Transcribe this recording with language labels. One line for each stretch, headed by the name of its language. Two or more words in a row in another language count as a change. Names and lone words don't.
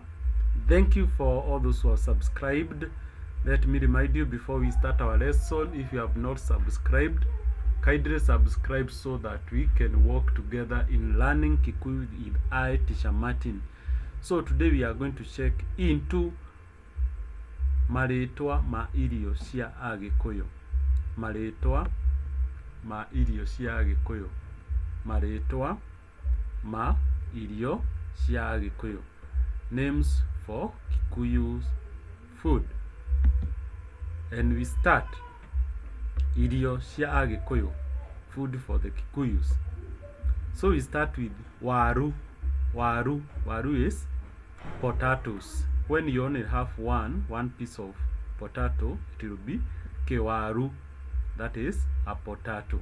English: Thank you for all those who have subscribed. Let me remind you before we start our lesson, if you have not subscribed, kindly subscribe so that we can work together in learning Kikuyu with I, Teacher Martin. So today we are going to check into
Kikuyu: maretwa ma irio cia Agikuyu. Maretwa ma irio cia Agikuyu. Maretwa ma irio cia Agikuyu.
English: Names for Kikuyu food. And we start.
Kikuyu: Irio cia Agikuyu.
English: Food for the Kikuyus. So we start with waru. Waru. Waru is potatoes. When you only have one piece of potato, it will be kewaru. That is a potato.